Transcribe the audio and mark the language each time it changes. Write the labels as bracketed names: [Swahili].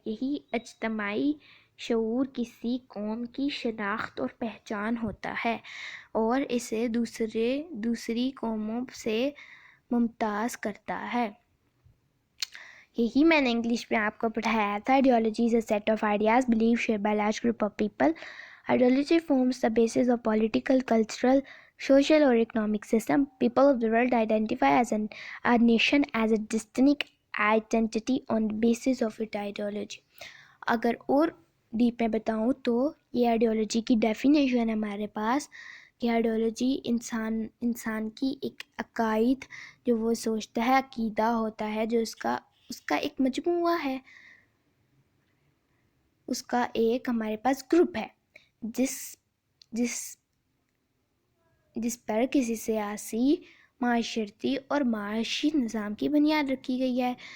[Urdu] یہی اجتماعی شعور کسی قوم کی شناخت اور پہچان ہوتا ہے اور اسے دوسری قوموں سے ممتاز کرتا ہے. یہی میں نے انگلش میں آپ کو پڑھایا تھا. [English] Ideology is a set of ideas believe shared by large group of people. Ideology forms the basis of political, cultural, social or economic system. People of the world identify as a nation as a distinct identity on the basis of its ideology. [Urdu] اگر اور deep میں بتاؤں تو یہ ideology کی definition ہے ہمارے پاس کہ آئیڈیالوجی انسان کی ایک عقائد، جو وہ سوچتا ہے، عقیدہ ہوتا ہے، جو اس کا ایک مجموعہ ہے، اس کا ایک ہمارے پاس گروپ ہے جس پر کسی سیاسی، معاشرتی اور معاشی نظام کی بنیاد رکھی گئی ہے.